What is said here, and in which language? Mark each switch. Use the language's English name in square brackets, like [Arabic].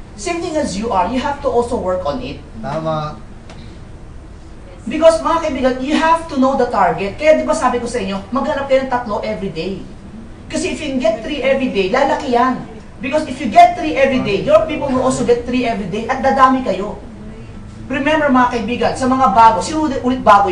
[English] Same thing as you are, you have to also work on it. [Filipino] Tama. [English] Because mga kaibigan, you have to know the target. [Filipino] Kaya di ba sabi ko sa inyo, maghanap kayo ng 3 every day. [English] Kasi if you can get 3 every day, [Filipino] lalaki yan. [English] Because if you get 3 every day, your people will also get 3 every day [Filipino] at dadami kayo. Remember mga kaibigan, sa mga bago, sino ulit bago?